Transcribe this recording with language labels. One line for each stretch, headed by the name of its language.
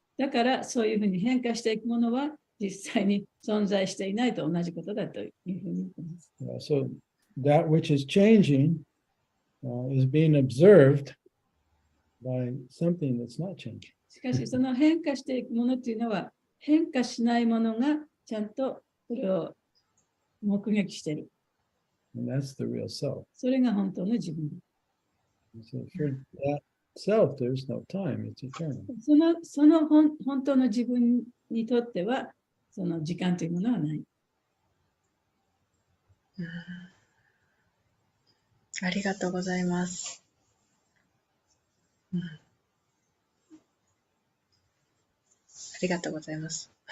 Japanese: だからそういうふうに変化していくものは実際に存在していないと同じことだというふうに言っています。
English: So that which is changing is being observed by something that's not changing.
Japanese: しかし、その変化していくものっていうのは、変化しないものがちゃんとそれを目撃している。
English: And that's the real self.
Japanese: それが本当の自分。
English: So for that self, there's no time, it's eternal.
Japanese: その本当の自分にとっては、その時間というものはない。ありがとうございます。ありがとうございます。